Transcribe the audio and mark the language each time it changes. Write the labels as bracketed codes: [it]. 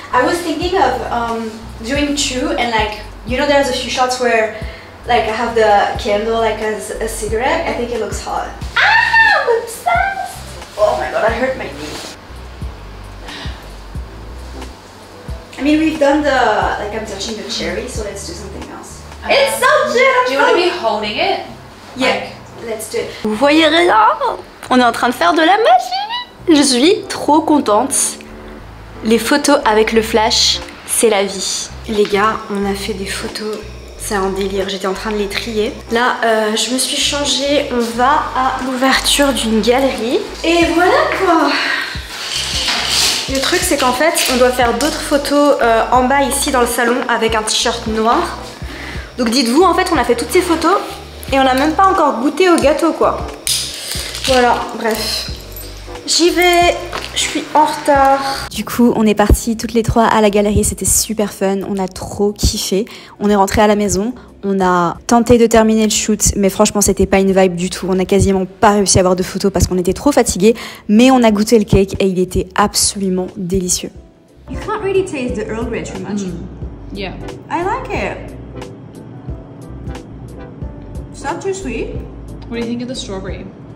[en] I was thinking of doing 2 and like, you know, there's a few shots where like I have the candle like as a cigarette. I think it looks hot. Ah, I'm obsessed. Oh my god, I hurt my knee. I mean, we've done the, like I'm touching the cherry, so let's do something else. It's so cute! Do you want to be holding it? Yeah, let's do it. [fr] Vous voyez rien? On est en train de faire de la magie! Je suis trop contente. Les photos avec le flash, c'est la vie. Les gars, on a fait des photos. C'est un délire, j'étais en train de les trier. Là, je me suis changée, on va à l'ouverture d'une galerie. Et voilà quoi. Le truc c'est qu'en fait, on doit faire d'autres photos en bas ici dans le salon avec un t-shirt noir. Donc dites-vous, en fait, on a fait toutes ces photos et on n'a même pas encore goûté au gâteau quoi. Voilà, bref. J'y vais, je suis en retard. Du coup, on est partis toutes les 3 à la galerie, c'était super fun, on a trop kiffé. On est rentré à la maison, on a tenté de terminer le shoot, mais franchement, c'était pas une vibe du tout. On a quasiment pas réussi à avoir de photos parce qu'on était trop fatigués, mais on a goûté le cake et il était absolument délicieux. [en] You can't really taste the Earl Grey too much. Yeah. I like it. It's not too sweet. What do you think of the strawberry?